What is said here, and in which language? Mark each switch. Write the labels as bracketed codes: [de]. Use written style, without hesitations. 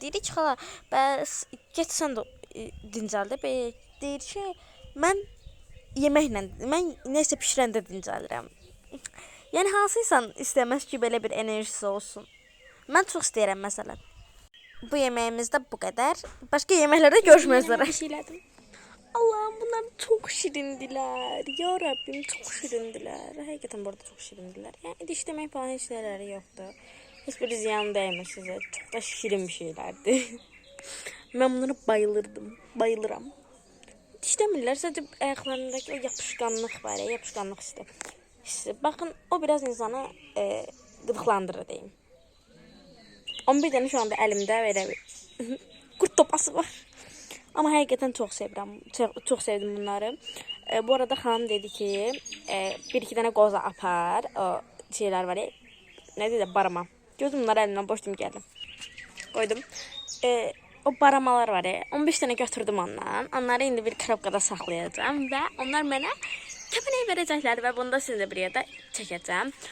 [az] Deyir ki, xala, bəs get sən də dincəl də. Deyir ki, mən yeməklə, mən nəsə pişirəndə dincəlirəm. Yəni hansıysan istəməz ki, belə bir enerjisi olsun. Mən çox istəyirəm məsələn. Bu yeməyimiz də bu qədər. Başqa yeməklərdə görüşmək üzrə. [tr] Allah'ım bunlar çok şirindiler. Ya Rabbim çok şirindiler. Hakikaten burada çok şirindiler. Yani diş demek falan hiç neleri yoktu. Hiçbir ziyan değmez size. Çok da şirin bir şeylerdi. Ben bunlara bayılırdım. Bayılırım. Diş demirler sadece ayaklarındaki o yapışkanlık var ya. Yapışkanlık işte. Bakın o biraz insanı gıdıklandırır diyeyim. 11 tane şu anda elimde böyle bir kurt topası var. [az] Ama həqiqətən çox sevirəm. Çox sevdim bunları. Bu arada xanım dedi ki, bir iki dənə qoza apar. O şeylər var ya. Nə dedi? Barama. Gördüm bunları əlimdən boş kimi gəldim. Qoydum. O baramalar var ya. 15 dənə götürdüm ondan. Onları indi bir krapkada saxlayacağım və onlar mənə kəpənək verəcəklər və bunu da sizə bir yerdə çəkəcəm.